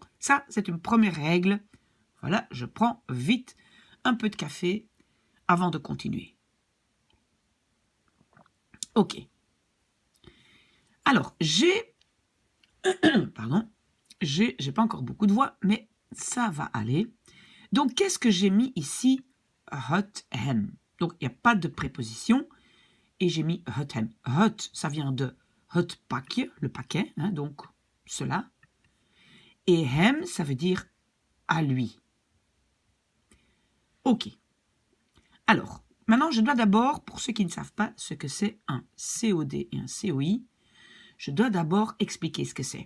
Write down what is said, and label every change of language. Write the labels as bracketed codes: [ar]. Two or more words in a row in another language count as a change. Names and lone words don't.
[fr] Ça, c'est une première règle. Voilà, je prends vite un peu de café avant de continuer. Ok. Alors, j'ai pas encore beaucoup de voix, mais ça va aller. Donc, qu'est-ce que j'ai mis ici? [nl] Het hem. [fr] Donc, il n'y a pas de préposition. Et j'ai mis [nl] het hem. [fr] Het, ça vient de [nl] het pakje, [fr] le paquet, hein, donc cela. Et hem, ça veut dire à lui. Ok. Alors, maintenant, je dois d'abord, pour ceux qui ne savent pas ce que c'est un COD et un COI, je dois d'abord expliquer ce que c'est.